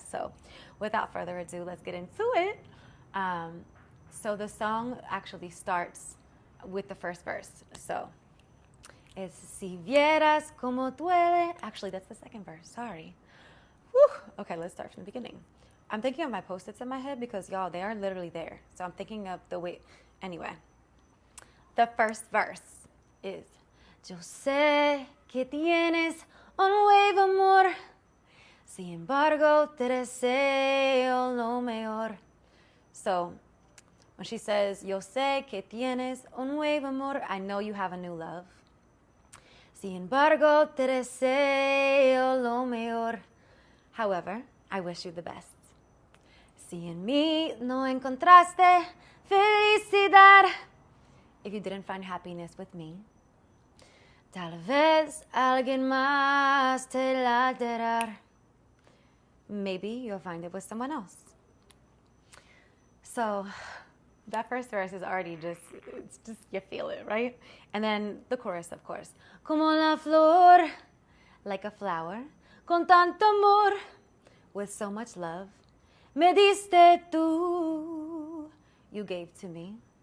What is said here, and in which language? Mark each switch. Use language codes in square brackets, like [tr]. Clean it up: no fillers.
[en] So without further ado, let's get into it. So the song actually starts with the first verse. So it's [es] si vieras como duele. [en] Actually, that's the second verse. Sorry. Whew. Okay, let's start from the beginning. I'm thinking of my post-its in my head because, y'all, they are literally there. So I'm thinking of the way. Anyway, the first verse is [es] yo sé que tienes un nuevo amor, sin embargo te deseo lo mejor. [en] So when she says [es] yo sé que tienes un nuevo amor, [en] I know you have a new love. [es] Sin embargo te deseo lo mejor. [en] However, I wish you the best. [es] Si en mí no encontraste felicidad, [en] if you didn't find happiness with me, [es] tal vez alguien más te la dará. [en] Maybe you'll find it with someone else. So that first verse is already it's just, you feel it, right? And then the chorus, of course. [es] Como la flor, [en] like a flower, [es] con tanto amor, [en] with so much love, [es] me diste tú, [en] you gave to me.